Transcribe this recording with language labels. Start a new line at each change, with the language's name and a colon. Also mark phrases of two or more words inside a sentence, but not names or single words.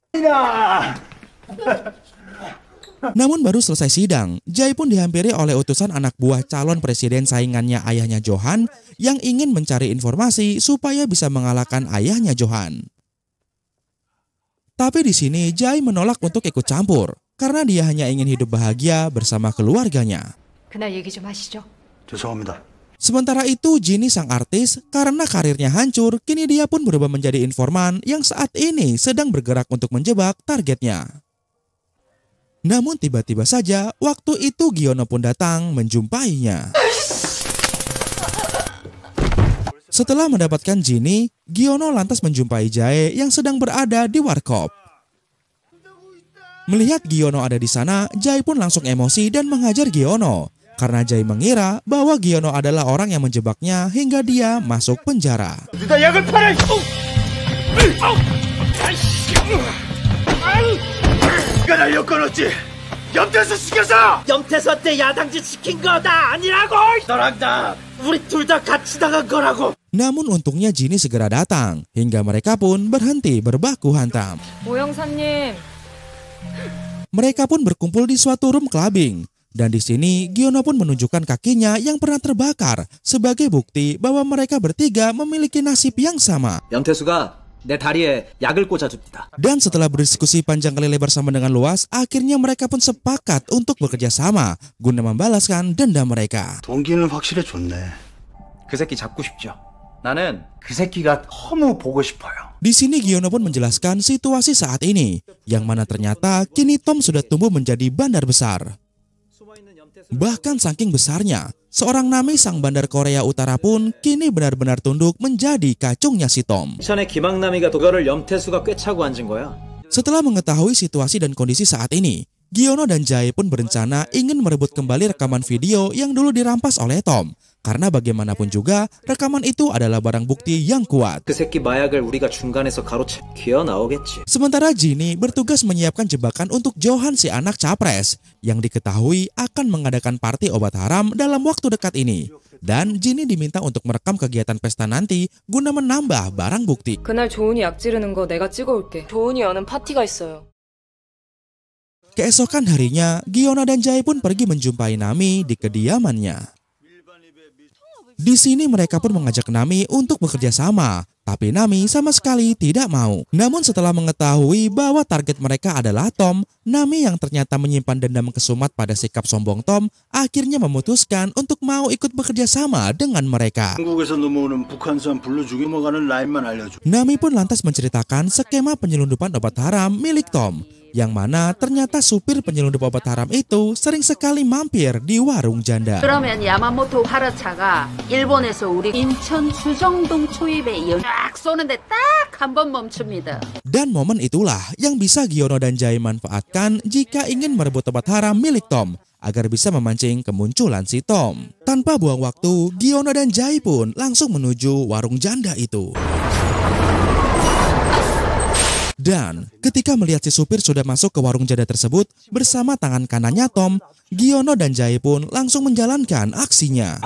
Indonesian: Namun baru selesai sidang, Jae pun dihampiri oleh utusan anak buah calon presiden saingannya ayahnya Johan yang ingin mencari informasi supaya bisa mengalahkan ayahnya Johan. Tapi di sini Jae menolak untuk ikut campur karena dia hanya ingin hidup bahagia bersama keluarganya.
Korean: 그날 얘기 좀 하시죠. 죄송합니다.
Indonesian: Sementara itu Ginny sang artis karena karirnya hancur, kini dia pun berubah menjadi informan yang saat ini sedang bergerak untuk menjebak targetnya. Namun tiba-tiba saja waktu itu Giono pun datang menjumpainya. Setelah mendapatkan Ginny, Giono lantas menjumpai Jae yang sedang berada di warkop. Melihat Giono ada di sana, Jae pun langsung emosi dan menghajar Giono. Karena Jae mengira bahwa Giono adalah orang yang menjebaknya hingga dia masuk penjara.
Korean: 염태서 때 야당지 시킨 거 다 아니라고! 너랑 나 우리 둘 다 같이 나간 거라고!
Indonesian: Namun untungnya Ginny segera datang hingga mereka pun berhenti berbaku hantam.
Korean: 오영사님.
Indonesian: Mereka pun berkumpul di suatu
English: room clubbing.
Indonesian: Dan di sini Giono pun menunjukkan kakinya yang pernah terbakar sebagai bukti bahwa mereka bertiga memiliki nasib yang sama.
Korean: 염태수가 내 다리에 약을 꽂아줍니다.
Indonesian: Dan setelah berdiskusi panjang kali lebar sama dengan luas, akhirnya mereka pun sepakat untuk bekerja sama guna membalaskan dendam mereka.
Korean: 동기는 확실히 좋네. 그 새끼 잡고 싶죠. 나는 그 새끼가 너무 보고 싶어요.
Indonesian: Di sini Giono pun menjelaskan situasi saat ini, yang mana ternyata kini Tom sudah tumbuh menjadi bandar besar. Bahkan saking besarnya, seorang Nami sang bandar Korea Utara pun kini benar-benar tunduk menjadi kacungnya si Tom.
Korean: 전에 김학남이가 도결을 염태수가 꿰차고 앉은 거야.
Indonesian: Setelah mengetahui situasi dan kondisi saat ini, Giono dan Jae pun berencana ingin merebut kembali rekaman video yang dulu dirampas oleh Tom. Karena bagaimanapun juga, rekaman itu adalah barang bukti yang kuat.
Korean: 그 새끼 마약을 우리가 중간에서 가로채 기어 나오겠지.
Indonesian: Sementara Jinny bertugas menyiapkan jebakan untuk Johan si anak capres, yang diketahui akan mengadakan party obat haram dalam waktu dekat ini. Dan Jinny diminta untuk merekam kegiatan pesta nanti guna menambah barang bukti.
Korean: 그날 조은이 약 지르는 거 내가 찍어올게. 조은이 여는 파티가 있어요.
Indonesian: Keesokan harinya, Giono dan Jae pun pergi menjumpai Nami di kediamannya. Di sini mereka pun mengajak Nami untuk bekerja sama, tapi Nami sama sekali tidak mau. Namun setelah mengetahui bahwa target mereka adalah Tom, Nami yang ternyata menyimpan dendam kesumat pada sikap sombong Tom, akhirnya memutuskan untuk mau ikut bekerja sama dengan mereka.
Korean: 한국에서 넘어오는 북한산 불러주기 넘어가는 라인만 알려줘.
Indonesian: Nami pun lantas menceritakan skema penyelundupan obat haram milik Tom, yang mana ternyata supir penyelundup obat haram itu sering sekali mampir di warung janda.
Korean: 그러면 야마모토 화라차가 일본에서 우리 인천 주정동 초입에 쫙 쏘는데 딱 한 번 멈춥니다.
Indonesian: Dan momen itulah yang bisa Giono dan Jae manfaatkan jika ingin merebut obat haram milik Tom, agar bisa memancing kemunculan si Tom. Tanpa buang waktu, Giono dan Jae pun langsung menuju warung janda itu. Dan ketika melihat si supir sudah masuk ke warung janda tersebut bersama tangan kanannya Tom, Giono dan Jae pun langsung menjalankan aksinya.